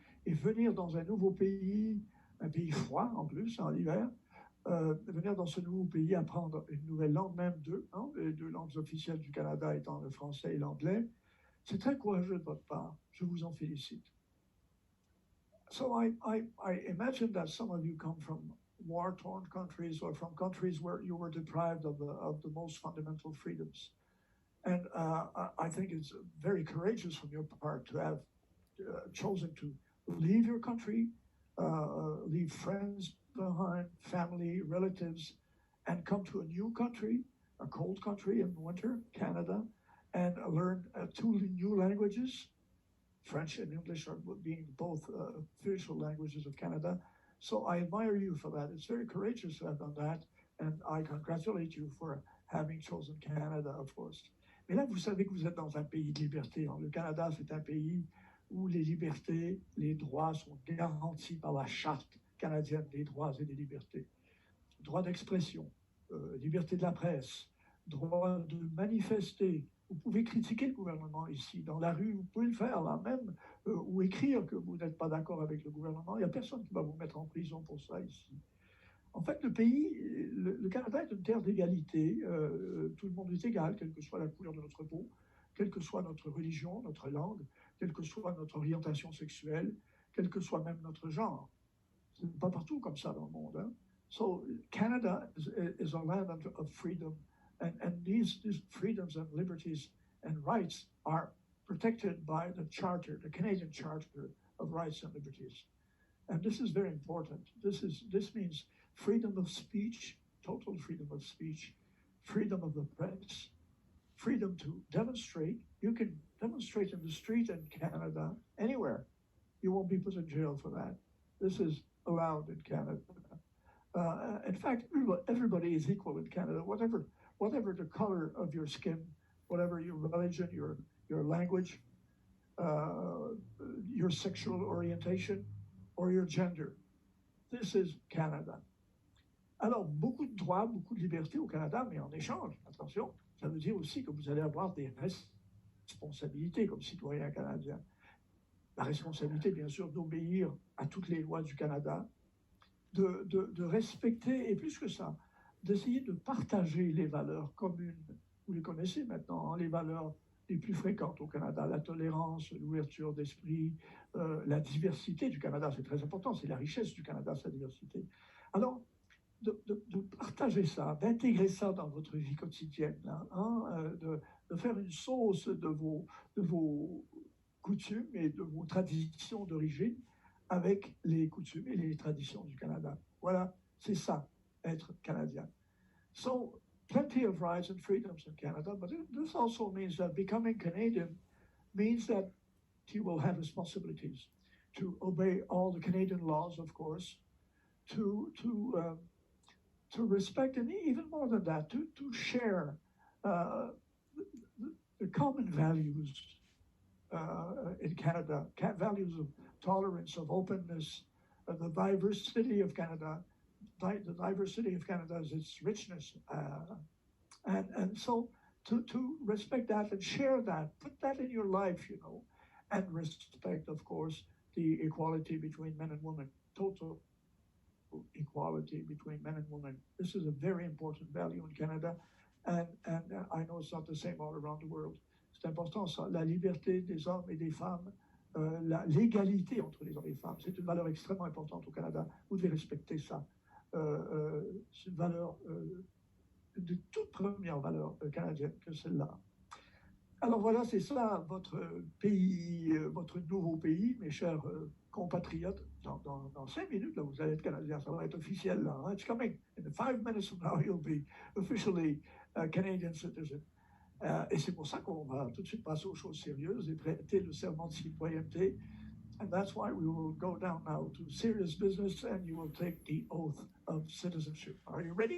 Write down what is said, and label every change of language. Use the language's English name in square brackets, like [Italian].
[French] Et venir dans un nouveau pays, un pays froid en plus, en hiver, venir dans ce nouveau pays apprendre une nouvelle langue, même deux, hein, les deux langues officielles du Canada étant le français et l'anglais, c'est très courageux de votre part. Je vous en félicite. [English] So I imagine that some of you come from war-torn countries or from countries where you were deprived of the most fundamental freedoms. And I think it's very courageous from your part to have chosen to leave your country, leave friends behind, family, relatives, and come to a new country, a cold country in winter, Canada, and learn two new languages. French and English are being both official languages of Canada. So I admire you for that. It's very courageous to have done that, and I congratulate you for having chosen Canada, of course. [French] Mais là, vous savez que vous êtes dans un pays de liberté. Le Canada, c'est un pays où les libertés, les droits sont garantis par la Charte canadienne des droits et des libertés. Droit d'expression, liberté de la presse, droit de manifester. Vous pouvez critiquer le gouvernement ici, dans la rue, vous pouvez le faire là même, ou écrire que vous n'êtes pas d'accord avec le gouvernement. Il n'y a personne qui va vous mettre en prison pour ça ici. En fait, le pays, le Canada est une terre d'égalité. Tout le monde est égal, quelle que soit la couleur de notre peau, quelle que soit notre religion, notre langue, quelle que soit notre orientation sexuelle, quel que soit même notre genre. Ce n'est pas partout comme ça dans le monde. Hein? [English] So Canada is a land of freedom, and these freedoms and liberties and rights are protected by the Charter, the Canadian Charter of Rights and Liberties. And this is very important. This means freedom of speech, total freedom of speech, freedom of the press, freedom to demonstrate. You can demonstrate in the street in Canada, anywhere. You won't be put in jail for that. This is allowed in Canada. In fact, everybody is equal in Canada, whatever the color of your skin, whatever your religion, your language, your sexual orientation, or your gender. This is Canada. [French] Alors, beaucoup de droits, beaucoup de libertés au Canada, mais en échange, attention, ça veut dire aussi que vous allez avoir des responsabilités comme citoyen canadien. La responsabilité, bien sûr, d'obéir à toutes les lois du Canada, de respecter, et plus que ça, d'essayer de partager les valeurs communes. Vous les connaissez maintenant, hein, les valeurs les plus fréquentes au Canada, la tolérance, l'ouverture d'esprit, la diversité du Canada, c'est très important, c'est la richesse du Canada, sa diversité. Alors, de partager ça, d'intégrer ça dans votre vie quotidienne, là, hein, de faire une sauce de vos coutumes et de vos traditions d'origine avec les coutumes et les traditions du Canada. Voilà, c'est ça, être Canadien. [English] So, plenty of rights and freedoms in Canada, but this also means that becoming Canadian means that you will have responsibilities to obey all the Canadian laws, of course, to respect, and even more than that, to share the common values in Canada, values of tolerance, of openness, the diversity of Canada. The diversity of Canada is its richness. And so to respect that and share that, put that in your life, you know, and respect, of course, the equality between men and women, total equality between men and women. This is a very important value in Canada, and I know it's not the same all around the world. [French] C'est important ça, la liberté des hommes et des femmes, l'égalité entre les hommes et les femmes. C'est une valeur extrêmement importante au Canada. Vous devez respecter ça. C'est une valeur de toute première valeur canadienne que celle-là. Alors voilà, c'est ça votre pays, votre nouveau pays, mes chers compatriotes. Dans 5 minutes, là, vous allez être Canadien, ça va être officiel là. Hein? [English] It's coming. In 5 minutes from now, you'll be officially a Canadian citizen. [French] Et c'est pour ça qu'on va tout de suite passer aux choses sérieuses et prêter le serment de citoyenneté. [English] And that's why we will go down now to serious business and you will take the oath of citizenship. Are you ready?